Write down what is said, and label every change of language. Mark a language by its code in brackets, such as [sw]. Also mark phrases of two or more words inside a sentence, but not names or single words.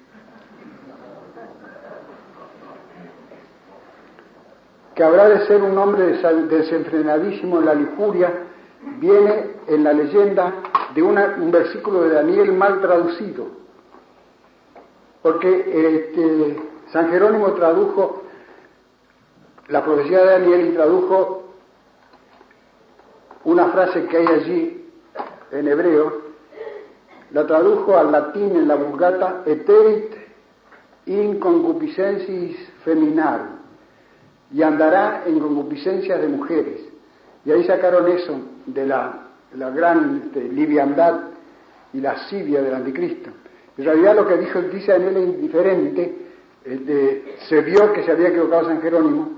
[es] Que habrá de ser un hombre desenfrenadísimo en la lujuria, viene en la leyenda de un versículo de Daniel mal traducido, porque San Jerónimo tradujo la profecía de Daniel y tradujo una frase que hay allí en hebreo, la tradujo al latín en la Vulgata, [la] eterit in concupiscensis feminarum, [es] y andará en concupiscencias de mujeres. Y ahí sacaron eso de la gran liviandad y lascivia del anticristo. En realidad lo que dice Daniel es indiferente. Se vio que se había equivocado San Jerónimo.